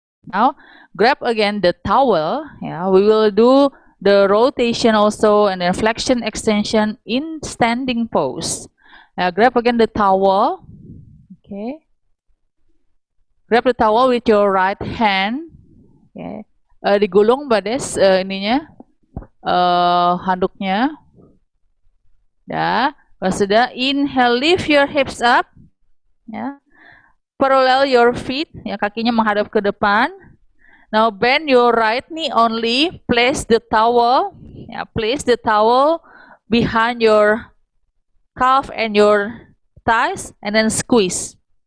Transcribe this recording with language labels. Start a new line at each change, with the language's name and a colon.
English: Now grab again the towel. Yeah, we will do the rotation also and then flexion extension in standing pose. Grab again the towel. Okay. Grab the towel with your right hand. Okay.
Indonesian: Digulung Bades ininya handuknya. Ya. Kalau sudah,
English: inhale, lift your hips up.
Indonesian: Ya.
English: Parallel your feet.
Indonesian: Ya, kakinya menghadap ke depan.
English: Now bend your right knee only. Place the towel. Yeah, place the towel behind your calf and your thighs, and then squeeze.